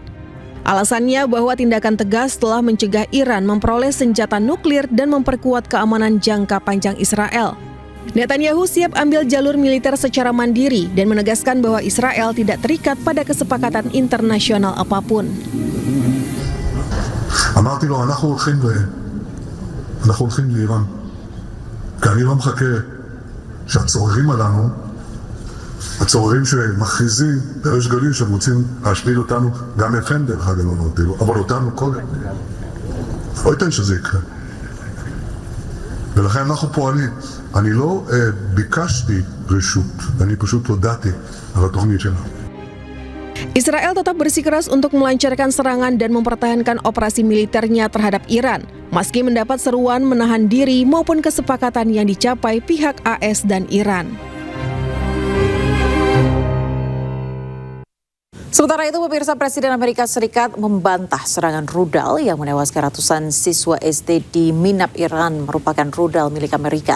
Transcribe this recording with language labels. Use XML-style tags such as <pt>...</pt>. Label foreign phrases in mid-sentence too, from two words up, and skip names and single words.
<id>Alasannya bahwa tindakan tegas telah mencegah Iran memperoleh senjata nuklir dan memperkuat keamanan jangka panjang Israel. Netanyahu siap ambil jalur militer secara mandiri dan menegaskan bahwa Israel tidak terikat pada kesepakatan internasional apapun.</id> <he>אמרתי לו, אנחנו הולכים לאיראן, כי אני לא מחכה שהצוררים עלינו, הצוררים שמכריזים בריש גלי שהם רוצים להשמיד אותנו, גם אתכם דרך אגב, אבל אותנו קודם. לא ייתן שזה יקרה. ולכן אנחנו פועלים. אני לא ביקשתי רשות, אני פשוט הודעתי על התוכנית שלנו.</he> <id>Israel tetap bersikeras untuk melancarkan serangan dan mempertahankan operasi militernya terhadap Iran, meski mendapat seruan menahan diri maupun kesepakatan yang dicapai pihak AS dan Iran. Sementara itu, pemirsa, Presiden Amerika Serikat membantah serangan rudal yang menewaskan ratusan siswa SD di Minab, Iran merupakan rudal milik Amerika.</id>